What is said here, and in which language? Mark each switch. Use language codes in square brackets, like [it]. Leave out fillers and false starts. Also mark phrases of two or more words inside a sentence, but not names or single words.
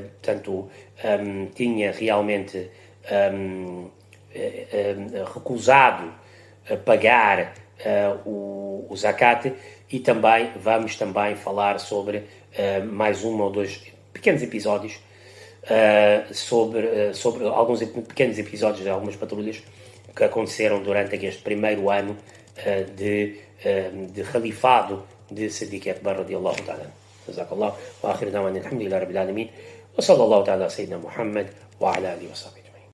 [pt] tinha realmente recusado pagar o zakat, e também vamos também falar mais um ou dois pequenos episódios sobre alguns pequenos episódios de algumas patrulhas que aconteceram durante este primeiro ano de califado de Siddiq Akbar [ar] رضي الله تعالى. جزاك الله وآخر دعوانا الحمد لله رب العالمين وصلى الله تعالى سيدنا محمد وعلى آله وصحبه.